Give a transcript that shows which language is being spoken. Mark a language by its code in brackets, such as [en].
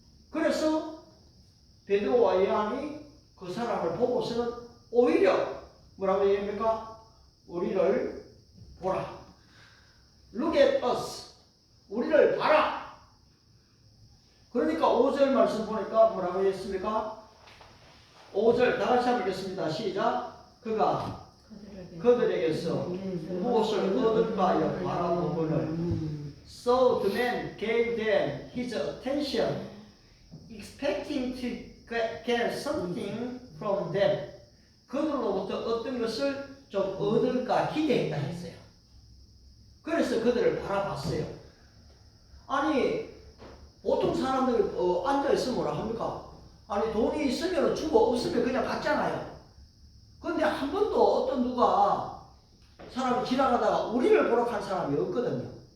[ko] 그래서 베드로와 요한이 그 사람을 보고서는 오히려 뭐라고 얘기합니까? 우리를 보라. [en] Look at us. [ko] 우리를 봐라. 그러니까 5절 말씀 보니까 뭐라고 했습니까? 5절 다 같이 한번 읽겠습니다. 시작. 그가 그들에게서 무엇을 얻을까 하여 바라보거늘 [en] So the man gave them his attention, expecting to get something from them. [ko] 그들로부터 어떤 것을 좀 얻을까 기대했다 했어요. 그래서 그들을 바라봤어요. 아니, 보통 사람들이 앉아있으면 뭐라 합니까? 아니, 돈이 있으면 주고 없으면 그냥 갔잖아요. 근데 한 번도 어떤 누가 사람이 지나가다가 우리를 보러 간 사람이 없거든요.